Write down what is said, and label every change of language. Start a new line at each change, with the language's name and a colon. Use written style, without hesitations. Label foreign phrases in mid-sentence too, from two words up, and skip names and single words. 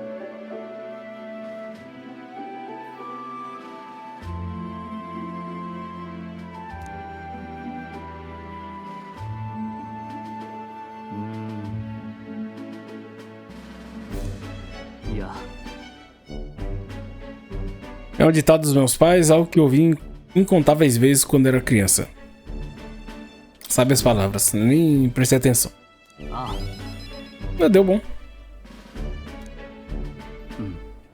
Portuguese: いや、 É um ditado dos meus pais, algo que eu ouvi incontáveis vezes quando era criança. Sabe as palavras, nem prestei atenção. ああ、 Mas deu bom. うん。